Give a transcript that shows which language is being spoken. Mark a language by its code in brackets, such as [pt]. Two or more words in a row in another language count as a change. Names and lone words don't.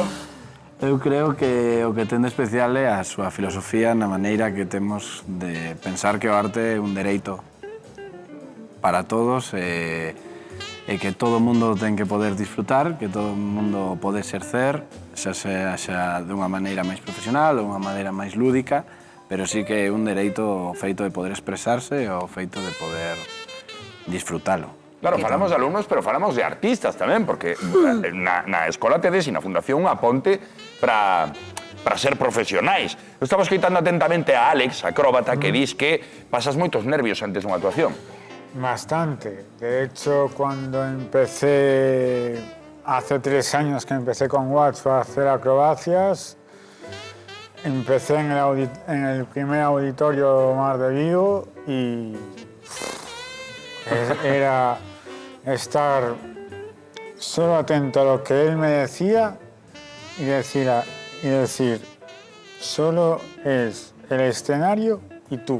[gl] Eu creo que o que ten de especial é a súa filosofía na maneira que temos de pensar que o arte é un dereito para todos e que todo o mundo ten que poder disfrutar, que todo o mundo pode exercer, xa dunha maneira máis profesional ou unha maneira máis lúdica, pero sí que é un dereito o feito de poder expresarse e o feito de poder disfrutalo. Claro, falamos de alumnos, pero falamos de artistas tamén, porque na escola tedes e na Fundación unha ponte para ser profesionais. Eu estaba escoitando atentamente a Alex, acróbata, que dis que pasas moitos nervios antes dunha actuación. [es] Bastante. De hecho, cuando empecé, hace 3 años que empecé con Watch a hacer acrobacias, empecé en el primer auditorio Mar de Vigo y era estar solo atento a lo que él me decía y decir, solo es el escenario y tú.